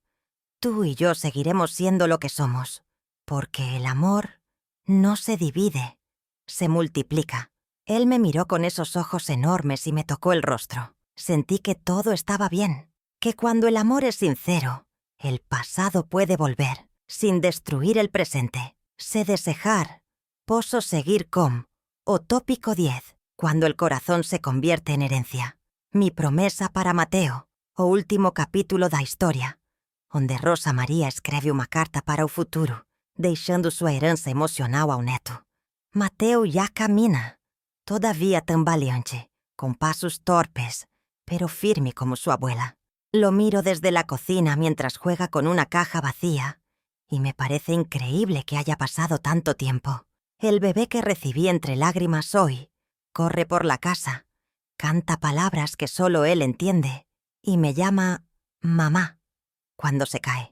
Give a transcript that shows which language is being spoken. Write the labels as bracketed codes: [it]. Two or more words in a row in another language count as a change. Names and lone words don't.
[es] Tú y yo seguiremos siendo lo que somos, porque el amor no se divide, se multiplica. Él me miró con esos ojos enormes y me tocó el rostro. Sentí que todo estaba bien, que cuando el amor es sincero, el pasado puede volver, sin destruir el presente. [pt] Sé desejar, posso seguir com, o tópico 10, [es] cuando el corazón se convierte en herencia. Mi promesa para [pt] Mateo, o último capítulo da historia, onde Rosa Maria escreve uma carta para o futuro, deixando sua herança emocional ao neto. [es] Mateo já camina, todavía tambaleante, con pasos torpes, pero firme como su abuela. Lo miro desde la cocina mientras juega con una caja vacía, y me parece increíble que haya pasado tanto tiempo. El bebé que recibí entre lágrimas hoy corre por la casa, canta palabras que solo él entiende, y me llama mamá cuando se cae.